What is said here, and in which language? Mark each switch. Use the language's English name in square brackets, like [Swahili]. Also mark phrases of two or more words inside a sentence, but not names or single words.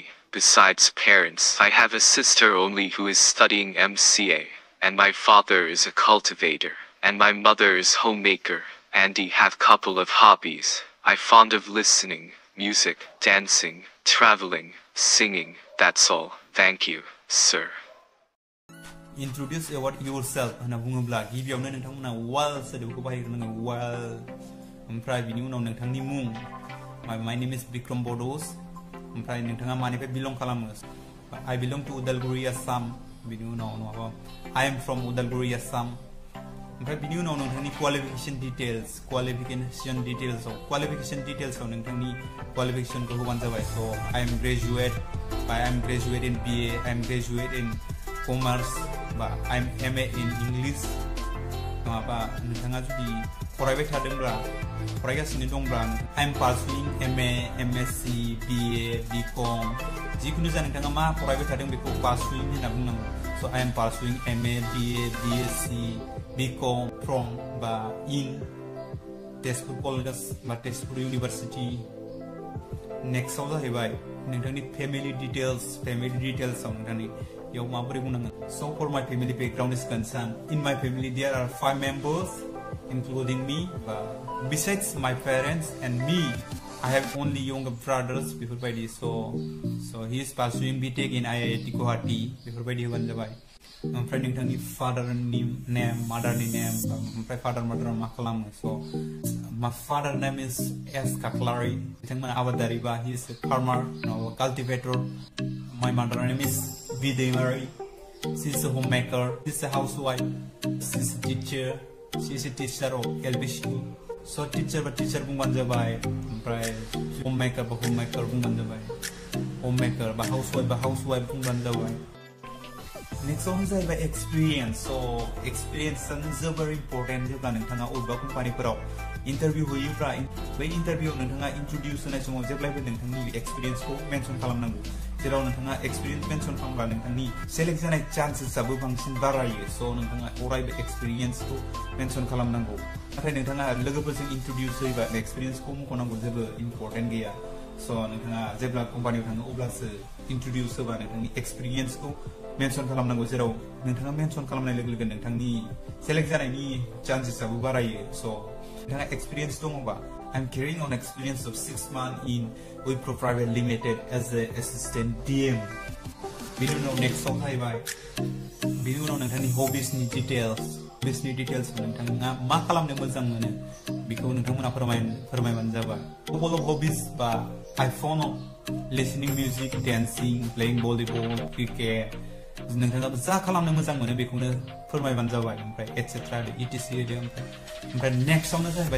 [English] Besides parents, I have a sister only who is studying MCA, and my father is a cultivator, and my mother is homemaker. Andy have couple of hobbies. I fond of listening, music, dancing, traveling, singing. That's all. Thank you, sir. Introduce about yourself [Bodo] होनना बुङोब्ला गिबियावनो नोंथांमोना well सोदोबखौ बाहायग्रोनांगौ well ओमफ्राय बिनि उनाव नोंथांनि मुं [English] my name is Bikram Bodos [Bodo] ओमफ्राय नोंथाङा मानिफ्राय belong खालामो [English] I belong to Udalguri Assam [Bodo] बिनि उनाव नङाबा [English] I am from Udalguri Assam [Bodo] ओमफ्राय बिनि उनाव नोंथांनि [English] qualification details [Bodo] आव नोंथांनि qualificationखौ होबानो जाबाय [English] so I am graduate in BA I am graduate in Commerce [Bodo] बा [English] I am MA in English [Bodo] नङाबा नोंथाङा जुदि फरायगासिनो दंब्ला [English] I am pursuing MA MSc BA BCom [Bodo] जिखुनु जा नोंथाङा मा फरायबाय थादों बेखौ pursuing होनना बुंनांगौ [English] so I am pursuing MA BA BSc BCom from [Bodo] बा [English] in Tezpur College [Bodo] बा Tezpur University next आव जाहैबाय नोंथांनि [English] family details [Bodo] आव नोंथांनि याव माबोरै बुंनांगोन [English] so for my family background is concerned in my family there are 5 members including me besides my parents and me I have only younger brothers [Bodo] बेफोरबायदि [English] so he is pursuing BTech in IIT Guwahati [Bodo] बेफोरबायदि होबानो जाबाय ओमफ्राय नोंथांनि fatherनि name motherनि name ओमफ्राय [English] father mother [Bodo] मा खालामो [English] so my father name is S Kaklari [Bodo] बिथांमोना आबादारि बा [English] he is a farmer cultivator my mother name is Videmari she is a homemaker she is a housewife she is a teacher she is a teacher of LP school so teacher [Bodo] बुंबानो जाबाय ओमफ्राय homemaker बुंबानो जाबाय homemaker बा housewife बुंबानो जाबाय [English] next one [Bodo] जाहैबाय experience [English] so experience is very important [Bodo] जेब्ला नोंथाङा अबेबा कम्पानिफोराव इंटरव्यू होयोब्ला बै इंटरव्यूआव नोंथाङा इंट्रोड्यूस होनाय समाव जेब्लाबो नोंथांनि एक्सपीरियंसखौ मेंशन खालामनांगौ जेराव नोंथाङा एक्सपीरियंस मेंशन खालामब्ला नोंथांनि सेलेक्ट जानाय चान्सेसआबो बांसिन बारायो सो नोंथाङा अरायबो एक्सपीरियंसखौ मेंशन खालामनांगौ नाथाय नोंथाङा लोगोफोरजों इंट्रोड्यूस होयोबा एक्सपीरियंसखौ मुंख'नांगौ जेबो इम्पोर्टेन्ट गैया सो नोंथाङा जेब्ला कम्पानियाव थाङो अब्लासो इंट्रोड्यूस होबा नोंथांनि एक्सपीरियंसखौ मेंशन खालामनांगौ जेराव नोंथाङा मेंशन खालामनाय लोगो नोंथांनि सेलेक्ट जानायनि चान्सेसआबो बारायो सो नोंथाङा एक्सपीरियंस दङबा [English] I'm carrying on experience of 6 months in Wipro Private Limited as an assistant DM. [Bodo] बिनि उनाव next आव जाहैबाय बिनि उनाव नोंथांनि hobbiesनि details नोंथाङा मा खालामनो मोजां मोनो बेखौ नोंथांमोना फोरमायबानो जाबाय [English] couple of hobbies [Bodo] बा [English] I found listening music dancing playing volleyball cricket [Bodo] नोंथाङा जा खालामनो मोजां मोनो बेखौनो फोरमायबानो जाबाय ओमफ्राय [English] etc etc [Bodo] ओमफ्राय नेक्स्ट आवनो जाहैबाय